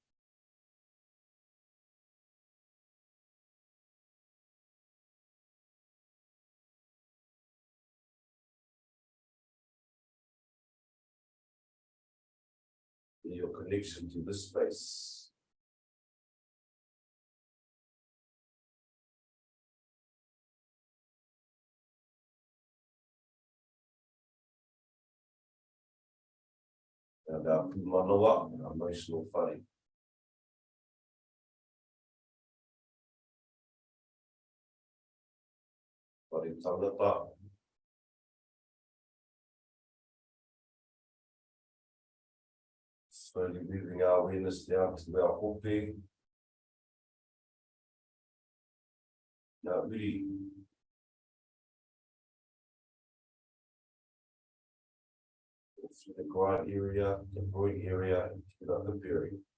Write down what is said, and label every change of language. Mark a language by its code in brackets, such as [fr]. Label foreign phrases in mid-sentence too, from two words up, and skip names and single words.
[en] Your connection to this space. And our kumanoa, our emotional whare. [mi] Whare tangata. [en] Slowly moving our awareness down to our hope. Now really through the groin area, the groin area, and to the hip area.